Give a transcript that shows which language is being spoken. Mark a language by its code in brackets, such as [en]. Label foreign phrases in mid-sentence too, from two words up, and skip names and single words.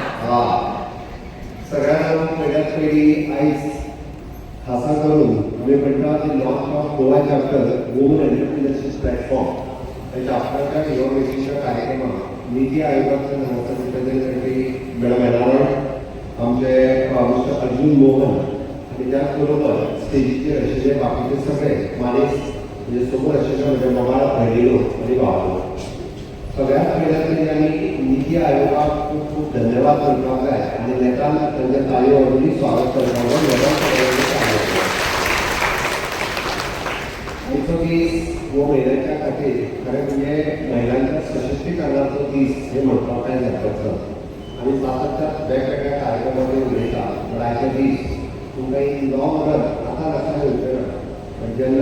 [kok] सगळ्यांना पहिल्यात पहिली आईच खासा करून आम्ही म्हणटा की [en] launch of Goa chapter woman entrepreneurship [kok] प्लॅटफॉर्म या चॅप्टरच्या इनॉग्रेशनच्या कार्यक्रमात नीती आयोगाचे रिप्रेझेंटेटिव्ह मॅडम येणार आमचे मिस्टर अर्जुन मोहन आणि त्याचबरोबर स्टेजीचेर आशिल्ले बाकीचे सगळे मानेस म्हणजे समोर आशिल्ले म्हणजे ममाळ भयणीनो आणि भावानो सगळ्यात पहिल्यांदा त्यांनी नीती आयोगाक खूप खूप धन्यवाद करपाक जाय आणि नेटान तांचे ताळयो वाजोवनी स्वागत करपाक जाय आयचो दीस हो महिलांच्या खातीर खरें म्हणजे महिलांच्या सशक्तीकरणाचो दीस हे म्हणपाक काय जाता आमी सातत्यान वेगवेगळ्या कार्यक्रमांनी उलयता पण आयचे दीस तुमकां एक [en] long run [kok] आतां लक्षांत येवचें पण जेन्ना